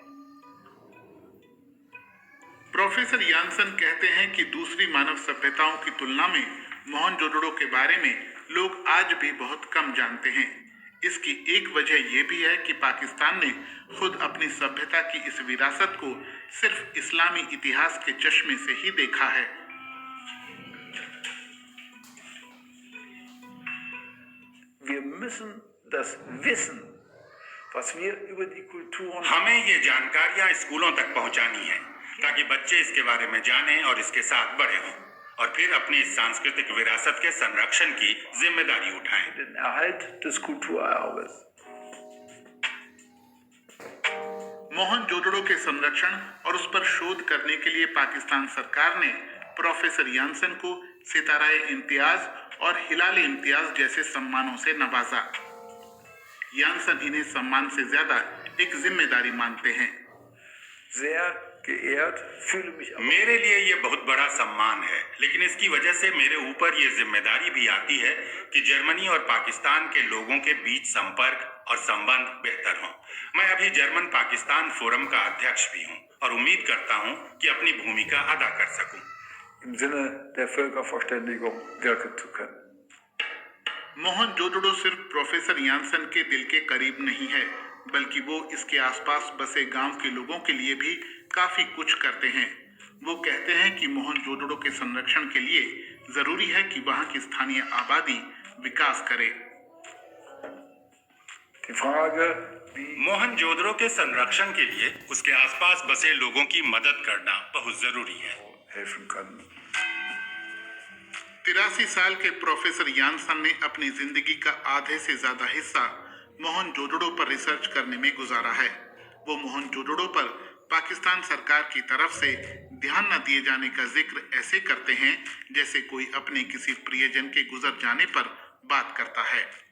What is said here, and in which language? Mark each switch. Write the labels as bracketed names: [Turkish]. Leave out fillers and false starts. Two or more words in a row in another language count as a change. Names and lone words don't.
[Hindi] प्रोफेसर यानसन कहते हैं कि दूसरी मानव सभ्यताओं की तुलना में मोहनजोदड़ो के बारे में लोग आज भी बहुत कम जानते हैं। इसकी एक वजह यह भी है कि पाकिस्तान ने खुद अपनी सभ्यता की इस विरासत को सिर्फ इस्लामी इतिहास के चश्मे से ही देखा है। [German] Wir müssen das Wissen, was wir über die Kulturen [Hindi] हमें ये जानकारियां स्कूलों तक पहुंचानी है ताकि बच्चे इसके बारे में जानें और इसके साथ बड़े हों और फिर अपनी इस सांस्कृतिक विरासत के संरक्षण की जिम्मेदारी उठाएं। [German] den Erhalt des Kulturerbes. [Hindi] मोहनजोदड़ो के संरक्षण और उस पर शोध करने के लिए पाकिस्तान सरकार ने प्रोफेसर यानसन को सिताराए इम्तियाज और हिलाल इम्तियाज जैसे सम्मानों से नवाजा। यानसन इन्हें सम्मान से ज्यादा एक जिम्मेदारी मानते हैं। [German] Sehr geehrt, fühle mich aber [Hindi] मेरे लिए ये बहुत बड़ा सम्मान है, लेकिन इसकी वजह से मेरे ऊपर ये जिम्मेदारी भी आती है कि जर्मनी और पाकिस्तान के लोगों के बीच संपर्क और संबंध बेहतर हों। मैं अभी जर्मन पाकिस्तान फोरम का अध्यक्ष भी हूँ और उम्मीद करता हूँ कि अपनी भूमिका अदा कर सकूँ। [German] im Sinne der Völkerverständigung wirken zu können. [Hindi] मोहनजोदड़ो सिर्फ प्रोफेसर यानसन के दिल के करीब नहीं है, बल्कि वो इसके आसपास बसे गांव के लोगों के लिए भी काफी कुछ करते हैं। वो कहते हैं कि मोहनजोदड़ो के संरक्षण के लिए जरूरी है कि वहां की स्थानीय आबादी विकास करे। [German] Die Frage, wie [Hindi] मोहनजोदड़ो के संरक्षण के लिए उसके आसपास बसे लोगों की मदद करना बहुत जरूरी है। [German] helfen können. [Hindi] 83 साल के प्रोफेसर यानसन ने अपनी जिंदगी का आधे से ज्यादा हिस्सा मोहनजोदड़ो पर रिसर्च करने में गुजारा है। वो मोहनजोदड़ो पर पाकिस्तान सरकार की तरफ से ध्यान न दिए जाने का जिक्र ऐसे करते हैं जैसे कोई अपने किसी प्रियजन के गुजर जाने पर बात करता है।